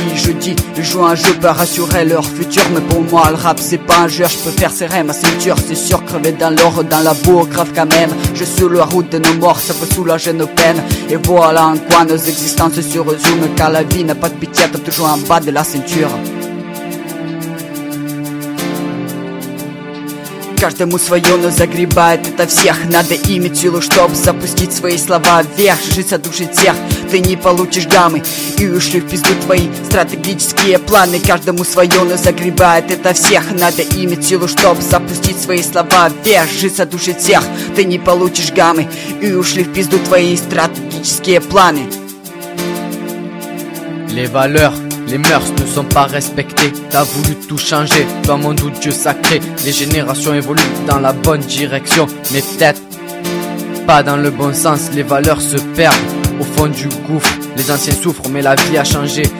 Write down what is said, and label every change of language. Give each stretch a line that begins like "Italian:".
French: Je dis, je joue un jeu pour rassurer leur futur. Mais pour moi le rap c'est pas un jeu. Je peux faire serrer ma ceinture. C'est sûr, crever dans l'or, dans la boue, grave quand même. Je suis la route de nos morts, ça peut soulager nos peines. Et voilà en quoi nos existences se résument. Car la vie n'a pas de pitié, t'as toujours en bas de la ceinture.
Russian: Каждому свое, но загребает это всех. Надо иметь силу, чтоб запустить свои слова вверх. Жить от души тех, ты не получишь гаммы. И ушли в пизду твои стратегические планы. Каждому свое, но загребает это всех. Надо иметь силу, чтоб запустить свои слова вверх. Жить от души тех, ты не получишь гаммы. И ушли в пизду твои стратегические планы.
French: Les valeurs. Les mœurs ne sont pas respectées. T'as voulu tout changer dans mon doux Dieu sacré. Les générations évoluent dans la bonne direction, mais peut-être pas dans le bon sens. Les valeurs se perdent au fond du gouffre. Les anciens souffrent, mais la vie a changé.